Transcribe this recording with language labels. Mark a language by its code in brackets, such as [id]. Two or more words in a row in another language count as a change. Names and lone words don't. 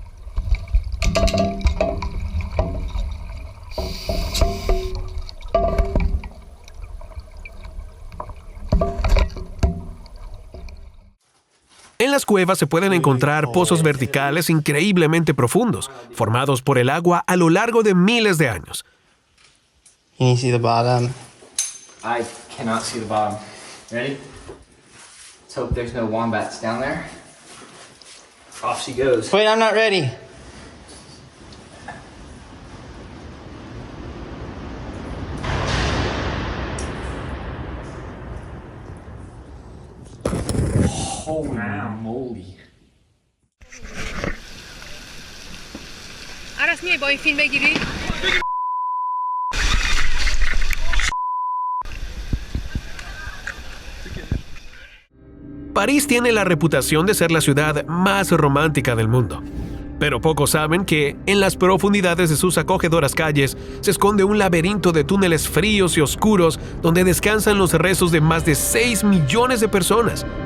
[es] En las cuevas se pueden encontrar pozos verticales increíblemente profundos, formados por el agua a lo largo de miles de años. [en] Can you see the bottom? I cannot see the bottom. Ready? Let's hope there's no wombats down there. Off she goes. Wait, I'm not ready. Holy moly. Aras niye با این فیلم بگیری؟ [es] París tiene la reputación de ser la ciudad más romántica del mundo. Pero pocos saben que, en las profundidades de sus acogedoras calles, se esconde un laberinto de túneles fríos y oscuros donde descansan los restos de más de 6 millones de personas.